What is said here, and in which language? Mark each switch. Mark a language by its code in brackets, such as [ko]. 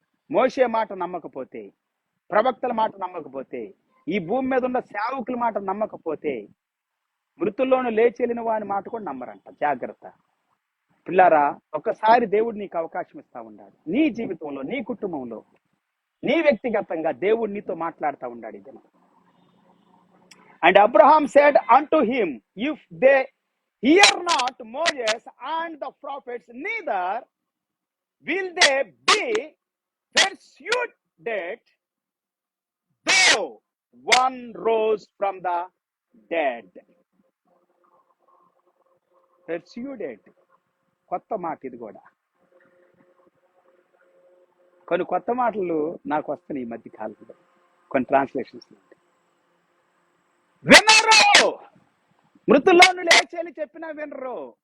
[te] మోషే మాట నమ్మకపోతే, ప్రవక్తల మాట నమ్మకపోతే, ఈ భూమి మీద ఉన్న సేవకుల మాట నమ్మకపోతే, మృతుల్లోనూ లేచి వెళ్ళిన వాని మాట కూడా నమ్మరంట. జాగ్రత్త పిల్లారా. ఒక్కసారి దేవుడు నీకు అవకాశం ఇస్తా ఉన్నాడు. నీ జీవితంలో, నీ కుటుంబంలో, నీ వ్యక్తిగతంగా దేవుడు నీతో మాట్లాడుతూ ఉన్నాడు. [en] ఇది and Abraham said unto him, if they hear not Moses and the prophets, neither will they be persuaded though one rose from the dead. [te] Persuaded కొత్త మాట. ఇది కూడా కొన్ని కొత్త మాటలు నాకు వస్తున్నాయి ఈ మధ్య కాలంలో, కొన్ని ట్రాన్స్లేషన్స్. వినరు, మృతుల్లోను లేచేని చెప్పినా వినరు.